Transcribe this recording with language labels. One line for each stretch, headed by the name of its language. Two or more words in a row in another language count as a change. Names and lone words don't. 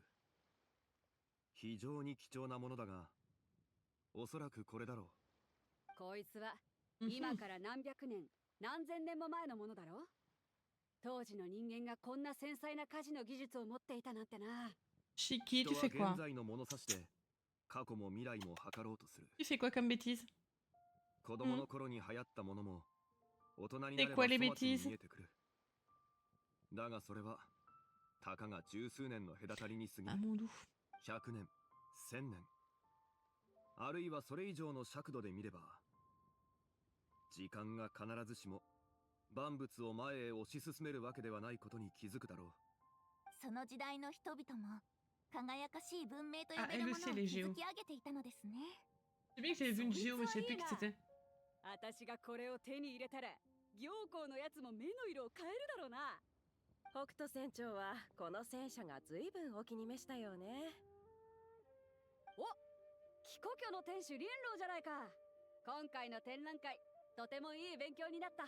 Japanese: 非常に貴重なものだが、おそらくこれだろう。こいつは今から何百年何千年も前のものだろ。当時の人間がこんな繊細な家事の技術を持っていたなんてな。
French: Shiki,
Japanese: 人
French: tu
Japanese: は
French: fais quoi?
Japanese: 現在の物差しで過去も未来も測ろうとする。
French: Tu fais quoi comme bêtise?
Japanese: 子供の頃に流行ったものも大人になれば
French: C'est quoi les
Japanese: 粗末に
French: bêtises?
Japanese: 見えてくる。だがそれはたかが十数年の隔たりに過ぎ
French: Ah
Japanese: る。
French: mon doux.
Japanese: 100 年、1000年、あるいはそれ以上の尺度で見れば、時間が必ずしも万物を前へ推し進めるわけではないことに気づくだろう。その時代の人々も輝かしい文明と呼
French: Ah,
Japanese: べる
French: elle
Japanese: も
French: aussi,
Japanese: のを
French: les
Japanese: 築
French: géos.
Japanese: き上げていたのですね。
French: C'est bien que j'avais vu une géo, mais je sais plus qui c'était.
Japanese: 私がこれを手に入れたら行幸のやつも目の色を変えるだろうな。北斗船長はこの戦車が随分お気に召したようね。お、貴故郷の天守リンローじゃないか。今回の展覧会とてもいい勉強になった。